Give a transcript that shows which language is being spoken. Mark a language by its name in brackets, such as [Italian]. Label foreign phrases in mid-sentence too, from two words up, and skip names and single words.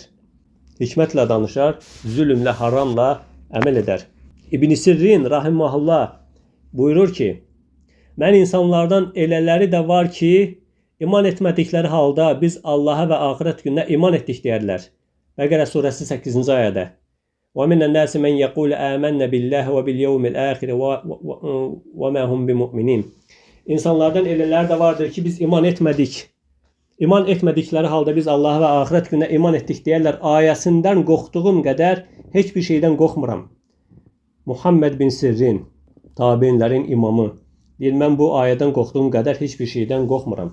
[Azerbaijani] Hikmətlə danışar, zülmlə, haramla əməl edər. İbn Sirrin rahimehullah buyurur ki, mən insanlardan elələri də var ki, iman etmədikləri halda biz Allaha və axirət gününə iman etdik deyərlər. Bəqərə surəsi 8-ci ayədə. [Arabic] وَمِنَ النَّاسِ مَنْ يَقُولُ آمَنَّ بِاللَّهِ وَبِالْيَوْمِ الْآخِرِ وَمَا هُمْ بِمُؤْمِنِينَ. [Azerbaijani] İnsanlardan elələr də vardır ki, biz iman etmədik. İman etmədikləri halda biz Allaha və axirət gününə iman etdik deyərlər. Ayəsindən qorxduğum qədər heç bir şeydən qorxmuram. Muhammed bin Sirrin, tabeinlərin imamı, deyir, mən bu ayədən qorxduğum qədər heç bir şeydən qorxmuram.